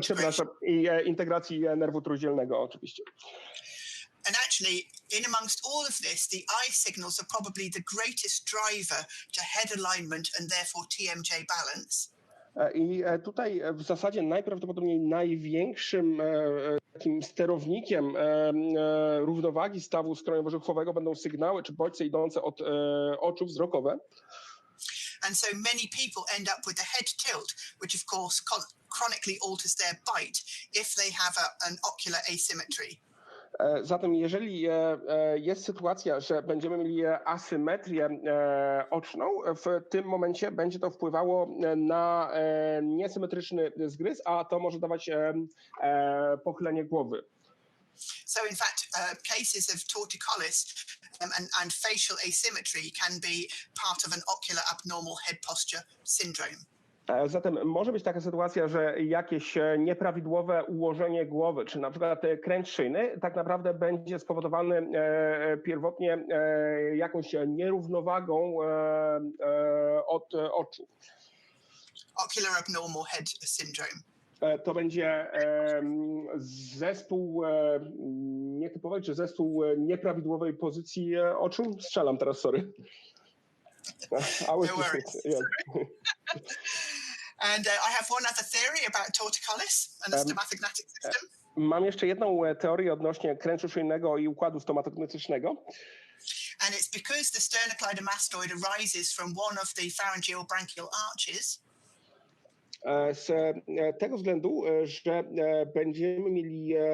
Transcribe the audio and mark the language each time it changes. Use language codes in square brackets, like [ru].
[pl] przepraszam, i integracji nerwu trójdzielnego oczywiście. [en] And actually, in amongst all of this, the eye signals are probably the greatest driver to head alignment and therefore TMJ balance. [pl] I tutaj w zasadzie najprawdopodobniej największym takim sterownikiem równowagi stawu skroniowo-żuchwowego będą sygnały czy bodźce idące od oczu wzrokowe. [en] And so many people end up with a head tilt, which of course chronically alters their bite if they have an ocular asymmetry. [pl] Zatem jeżeli jest sytuacja, że będziemy mieli asymetrię oczną, w tym momencie będzie to wpływało na niesymetryczny zgryz, a to może dawać pochylenie głowy. [en] So in fact, cases of torticollis and facial asymmetry can be part of an ocular abnormal head posture syndrome. [pl] Zatem może być taka sytuacja, że jakieś nieprawidłowe ułożenie głowy, czy na przykład kręg szyjny, tak naprawdę będzie spowodowany pierwotnie jakąś nierównowagą od oczu. [en] Ocular abnormal head syndrome. [pl] To będzie zespół nietypowej, czy zespół nieprawidłowej pozycji oczu? Strzelam teraz, sorry. [en] No worries. Yeah. And I have one other theory about torticollis and the stomatognatic system. [pl] Mam jeszcze jedną teorię odnośnie kręczu szyjnego i układu stomatognatycznego. [en] And it's because the sternocleidomastoid arises from one of the pharyngeal branchial arches. [pl] Z tego względu, że będziemy mieli...